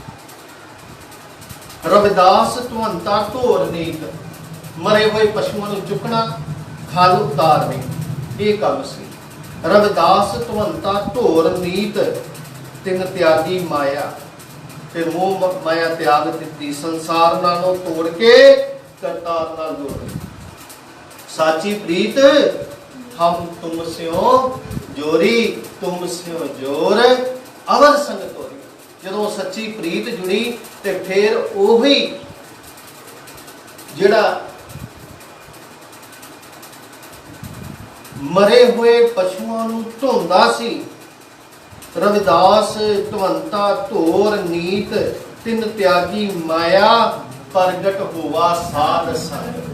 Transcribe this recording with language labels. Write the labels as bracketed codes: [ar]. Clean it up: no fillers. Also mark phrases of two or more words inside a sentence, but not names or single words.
[pa] ਰਵਿਦਾਸ ਤੁਹੰਤਾ ਢੋਰ ਨੀਤ, ਮਰੇ ਹੁਏ ਪਸ਼ੂਆਂ ਨੂੰ ਚੁਕਣਾ ਖੱਲ ਉਤਾਰਨੀ, ਯੇ ਕੰਮ ਸੀ। ਰਵਿਦਾਸ ਤੁਹੰਤਾ ਢੋਰ ਨੀਤ ਤਿਨ ਤਿਆਗੀ ਮਾਇਆ, ਫਿਰ ਮੋਹ ਮਾਇਆ ਤਿਆਗ ਦਿੱਤੀ, ਸੰਸਾਰ ਨਾਲੋਂ ਤੋੜ ਕੇ ਕਰਤਾਰ ਨਾਲ ਜੋੜ। ਸਾਚੀ ਪ੍ਰੀਤ ਹਮ ਤੁਮ ਸਿਉ ਜੋਰੀ, ਤੁਮ ਸਿਉ ਜੋਰ ਅਵਰ ਸੰਗ ਤੋਰੀ। ਜਦੋਂ ਸੱਚੀ ਪ੍ਰੀਤ ਜੁੜੀ ਤੇ ਫਿਰ ਓਹੀ ਜਿਹੜਾ ਮਰੇ ਹੁਏ ਪਸ਼ੂਆਂ ਨੂੰ ਢੋਂਦਾ ਸੀ, ਰਵਿਦਾਸ ਤੁਹੰਤਾ ਢੋਰ ਨੀਤ ਤਿਨ ਤਿਆਗੀ ਮਾਇਆ, ਪ੍ਰਗਟ ਹੋਵਾ ਸਾਧ ਸੰਗ।